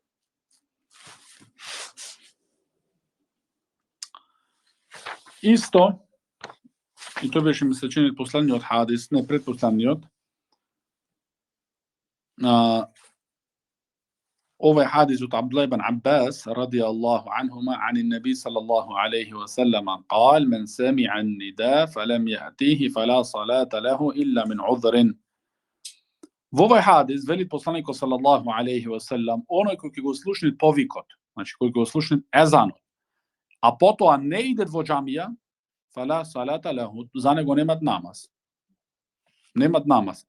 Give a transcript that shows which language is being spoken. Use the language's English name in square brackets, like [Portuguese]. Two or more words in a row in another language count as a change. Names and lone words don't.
[Macedonian] Исто, и тоа беше ми се чини последниот хадис, не предпоследниот. Овој хадис од Абдулlah ибн Аббас [Arabic] رضي الله عنهما عن النبي صلى الله عليه وسلم قال من سمع النداء فلم يأتيه فلا صلاة له إلا من عذر. [Macedonian] Во овој хадис вели посланикот [Arabic] صلى الله عليه وسلم, [Macedonian] оној кој ќе го слушне повикот, значи кој го слушне езанот, а потоа не идет во џамија, [Arabic] فلا صلاة له, [Macedonian] за него немат намаз. Немат намаз.